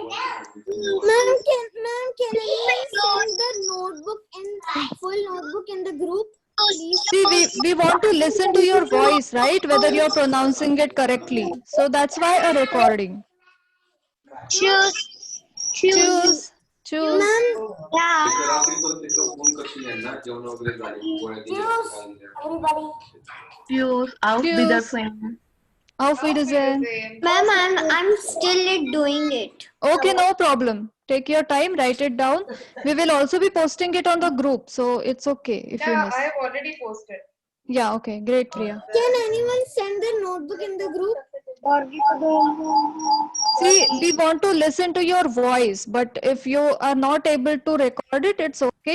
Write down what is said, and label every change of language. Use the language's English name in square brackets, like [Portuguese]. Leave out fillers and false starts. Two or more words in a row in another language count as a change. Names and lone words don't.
[English] Ma'am, can anyone send the notebook full notebook in the group? Please. See, we want to listen to your voice, right? Whether you're pronouncing it correctly. So that's why a recording. Choose. Choose. Choose. [Marathi] फोन करशील यांना जेवण वगैरे झाले गोळ्या दिल्या [English] Everybody. Cheers. [German] Auf [English] Cheers. [German] Wiedersehen. Auf Wiedersehen. [English] Ma'am, I'm still doing it. Okay, no problem. Take your time, write it down. We will also be posting it on the group, so it's okay if you Yeah, miss. I have already posted. Yeah, okay, great, Priya. Can anyone send the notebook in the group? See, we want to listen to your voice, but if you are not able to record it, it's okay.